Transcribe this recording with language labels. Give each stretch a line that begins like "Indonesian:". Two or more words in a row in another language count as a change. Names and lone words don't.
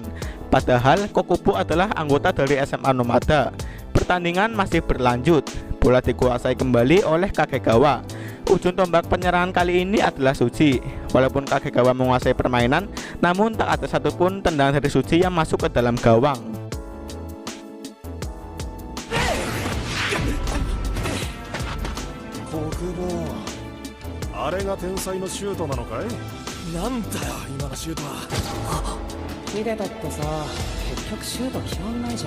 Indonesian: Padahal Kokubo adalah anggota dari SMA Nomada. Pertandingan masih berlanjut. Bola dikuasai kembali oleh Kagegawa. Ujung tombak penyerangan kali ini adalah Suji. Walaupun Kagegawa menguasai permainan, namun tak ada satupun tendangan dari Suji yang masuk ke dalam gawang.
Japanese: あれが天才のシュートなのかい。なんだよ今のシュートは。見てたってさ、結局シュート決まんないじゃん。